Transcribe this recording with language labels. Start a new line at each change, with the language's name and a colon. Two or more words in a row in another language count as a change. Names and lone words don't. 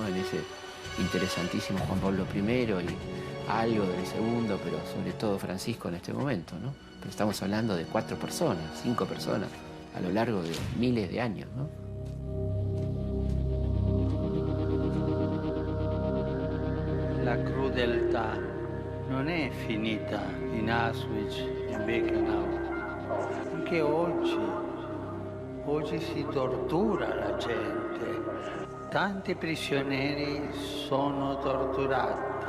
Spanish: En ese interesantísimo Juan Pablo I y algo del segundo, pero sobre todo Francisco en este momento, ¿no? Pero estamos hablando de 4 personas, 5 personas, a lo largo de miles de años, ¿no?
Italian: La crudeltà non è finita in Auschwitz e Birkenau. Anche oggi si tortura la gente. Tanti prigionieri sono torturati.